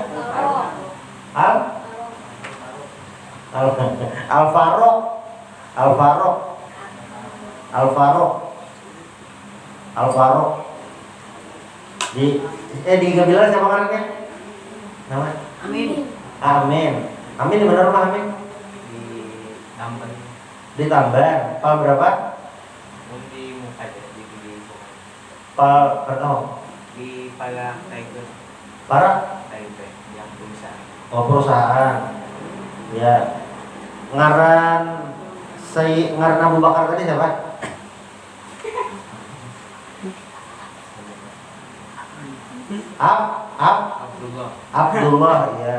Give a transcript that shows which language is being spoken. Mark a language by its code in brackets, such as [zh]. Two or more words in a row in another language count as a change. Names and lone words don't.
[id] Al Farouk. Di Gabilar siapa orangnya? Nama? Amin di mana rumah Amin? Di Tamban. Pal berapa? Di muka di Pal di Palang Tiger. Para? Tiger yang perusahaan. Oh, perusahaan. Ya. [bjn] Ngaran Abu Bakar tadi siapa? [id] Abdullah, ya.